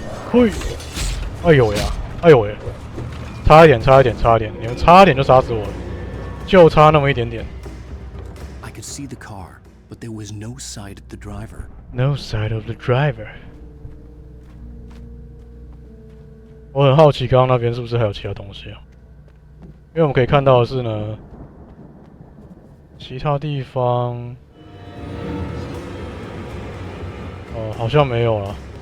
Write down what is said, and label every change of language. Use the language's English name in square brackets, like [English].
[Chinese] 嘿，哎呦呀，哎呦喂，差一点，你们差一点就杀死我了，就差那么一点点。 [English] I could see the car, but there was no sight of the driver. No sight of the driver. [Chinese] 我很好奇，刚刚那边是不是还有其他东西啊？因为我们可以看到的是呢，其他地方，好像没有了。